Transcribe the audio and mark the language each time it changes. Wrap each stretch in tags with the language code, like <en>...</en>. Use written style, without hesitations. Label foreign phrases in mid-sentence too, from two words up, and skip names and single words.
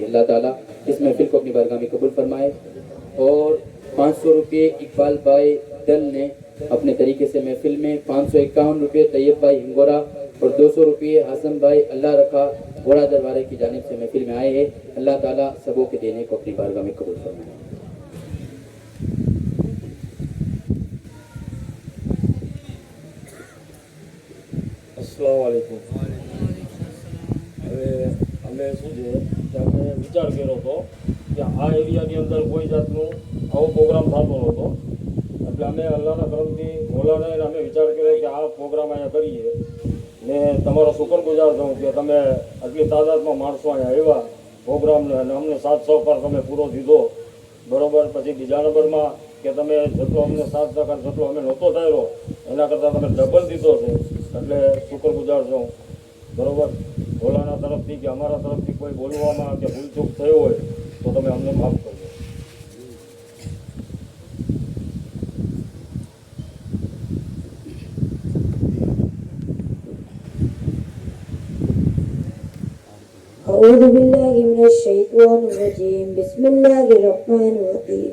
<ur>اللہ تعالیٰ اس محفل کو اپنی بارگاہ میں قبول فرمائے. اور 500 روپے اقبال بھائی دل نے اپنے طریقے سے محفل میں، 551 روپے طیب بھائی ہنگورا اور 200 روپے حسن بھائی اللہ رکھا گھوڑا دربارے کی جانب سے محفل میں آئے ہیں. اللہ تعالیٰ سبوں کے دینے کو اپنی بارگاہ میں قبول فرمائے. السلام علیکم.</ur> <gu>હવે અમે શું છે કે અમે વિચાર કર્યો હતો કે આ એરિયાની અંદર કોઈ જાતનું આવો પ્રોગ્રામ થતો નહોતો, એટલે અમે અલ્લાહના કરમથી મોલાને અમે વિચાર કર્યો કે આ પ્રોગ્રામ અહીંયા કરીએ ને તમારો શુક્રગુજાર છું કે તમે આટલી તાદાદમાં માણસો અહીંયા આવ્યા પ્રોગ્રામને અને અમને સાથ સહકાર તમે પૂરો દીધો બરાબર. પછી બીજા નંબરમાં કે તમે જેટલો અમને સાથ સહકાર જેટલો અમે નહોતો થયેલો એના કરતાં તમે ડબલ દીધો છે, એટલે શુક્રગુજાર છું બરાબર. ભોલાના તરફથી કે અમારા તરફથી કોઈ બોલવામાં કે ભૂલચૂક થયો હોય તો તમે અમને માફ કરજો.</gu> <ar>أعوذ بالله من الشيطان الرجيم. بسم الله الرحمن الرحيم.</ar>